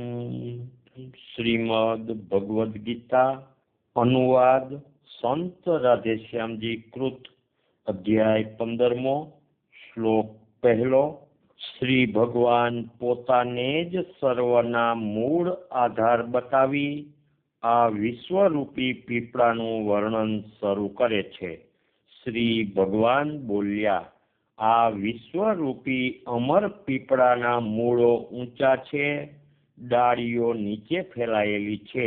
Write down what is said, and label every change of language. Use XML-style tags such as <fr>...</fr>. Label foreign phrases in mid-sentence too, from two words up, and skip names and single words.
<gu>શ્રીમદ્ ભગવદ ગીતા અનુવાદ સંત રાધેશ્યામ જી કૃત અધ્યાય 15મો શ્લોક પહેલો। શ્રી ભગવાન પોતાને જ સર્વના મૂળ આધાર બતાવી આ વિશ્વરૂપી પીપળાનું વર્ણન શરૂ કરે છે। શ્રી ભગવાન બોલ્યા, આ વિશ્વરૂપી અમર પીપળાના મૂળો ઊંચા છે, ડાળીઓ નીચે ફેલાયેલી છે।</gu>